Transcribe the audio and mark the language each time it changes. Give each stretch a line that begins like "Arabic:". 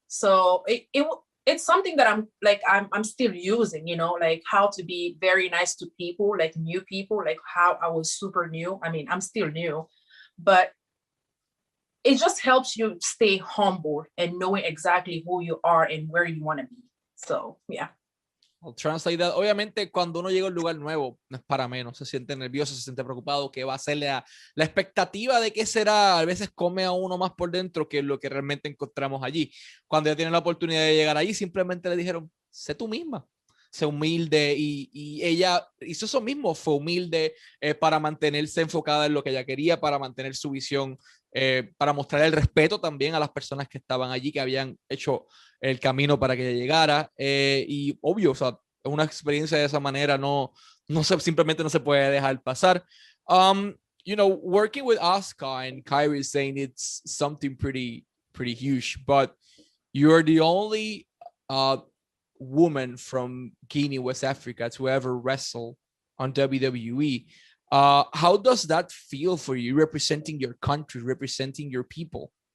English: So it's something that I'm still using, you know, like how to be very nice to people, like new people, like how I was super new. I mean, I'm still new, but it just helps you stay humble and knowing exactly who you are and where you want to be. So, yeah. I'll translate that.
Spanish: Obviamente, cuando uno llega a un lugar nuevo, no es para menos, se siente nervioso, se siente preocupado, qué va a ser la expectativa de qué será, a veces come a uno más por dentro que lo que realmente encontramos allí. Cuando ya tienen la oportunidad de llegar allí, simplemente le dijeron, sé tú misma, sé humilde, y ella hizo eso mismo, fue humilde para mantenerse enfocada en lo que ella quería, para mantener su visión, para mostrar el respeto también a las personas que estaban allí, que habían hecho el camino para que ella llegara, y obvio, o sea, una experiencia de esa manera simplemente no se puede dejar pasar.
English: You know, working with Asuka and Kairi is saying it's something pretty huge, but you're the only woman from Guinea, West Africa, to ever wrestle on WWE. How does that feel for you, representing your country, representing your people?